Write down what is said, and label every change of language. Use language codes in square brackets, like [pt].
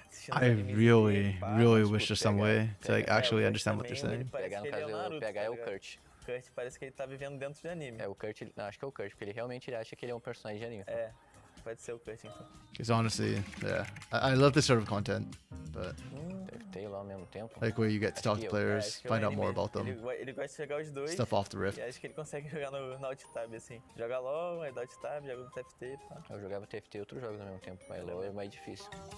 [en] I really wish there's some way to like actually understand what they're saying. [pt] Pegar no caso, pegar é o Kurt. O Kurt parece que ele tá vivendo dentro de anime. O Kurt, acho que é o Kurt, porque ele realmente acha que ele é um personagem de anime. Pode ser o Kurt então. [en] Because honestly, yeah, I love this sort of content, but [pt] ao mesmo tempo. [en] like where you get to talk to players, find out more about them, [pt] Ele gosta de jogar os dois. [en] stuff off the rift. [pt] E acho que ele consegue jogar no alt tab assim. Joga LOL, aí dá alt tab, joga no TFT, pá. Eu jogava TFT e outros jogos ao mesmo tempo, mas LOL é mais difícil.